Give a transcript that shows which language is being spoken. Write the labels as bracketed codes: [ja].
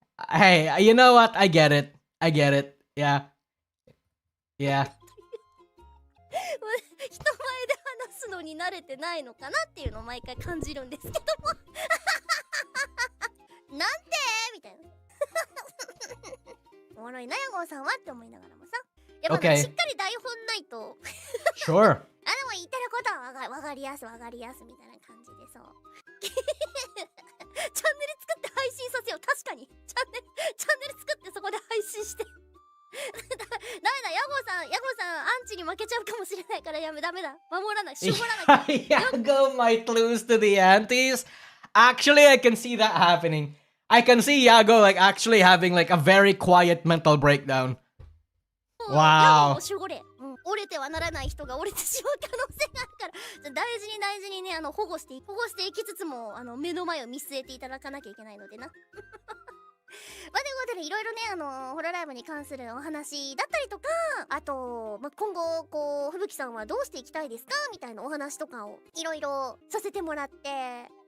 [en] Hey, you know what? I get it. Yeah. Yeah. [ja] 人前で話すのに慣れてないのかなっていうのを毎回感じるんですけどもなんてみたいなおもろいなヤゴさんはって思いながらもさやっぱ、ね [en] Okay. [ja] しっかり台本ないと [en] Sure. [ja] でも言ってることはわかりやすみたいな感じでそうチャンネル作って配信させよう確かにチャンネル作ってそこで配信してダメだヤゴさんアンチに負けちゃうかもしれないからダメだ守らない絞らない [en] Iago might lose to the antis. Actually, I can see that happening. I can see Iago like actually having like a very quiet mental breakdown. [ja] ヤゴ [en] Wow. [ja] を守れ、折れてはならない人が折れてしまう可能性があるから大事にね保護していきつつも目の前を見据えていただかなきゃいけないのでなまあ、ということでいろいろねホロライブに関するお話だったりとかあと、まあ、今後こう吹雪さんはどうしていきたいですかみたいなお話とかをいろいろさせてもらって